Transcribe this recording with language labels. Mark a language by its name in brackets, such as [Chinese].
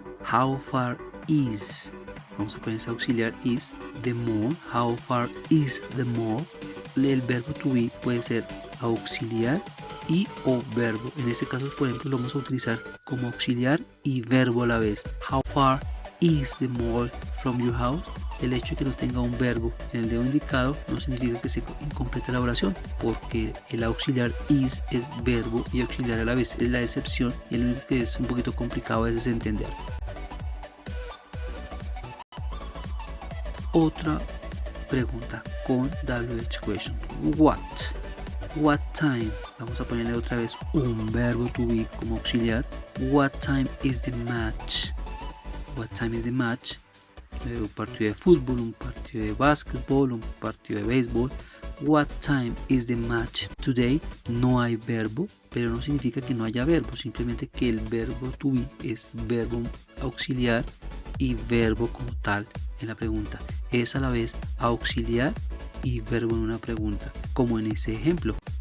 [English] How far is, [Spanish] vamos a poner ese auxiliar [English] is, the mall. How far is the mall? [Spanish] El verbo to be puede ser auxiliar y o verbo. En este caso, por ejemplo, lo vamos a utilizar como auxiliar y verbo a la vez. [English] How far is the mall from your house? [Spanish] El hecho de que no tenga un verbo en el dedo indicado no significa que se incomplete la oración, porque el auxiliar is es verbo y auxiliar a la vez. Es la excepción, y lo único que es un poquito complicado es entender. Otra pregunta con WH question. [English] What time? [Spanish] Vamos a ponerle otra vez un verbo to be como auxiliar. [English] What time is the match? What time is the match? [Spanish] Un partido de fútbol, un partido de básquetbol, un partido de béisbol. [English] What time is the match today? [Spanish] No hay verbo, pero no significa que no haya verbo, simplemente que el verbo to be es verbo auxiliar y verbo como tal en la pregunta. Es a la vez auxiliar y verbo en una pregunta, como en ese ejemplo.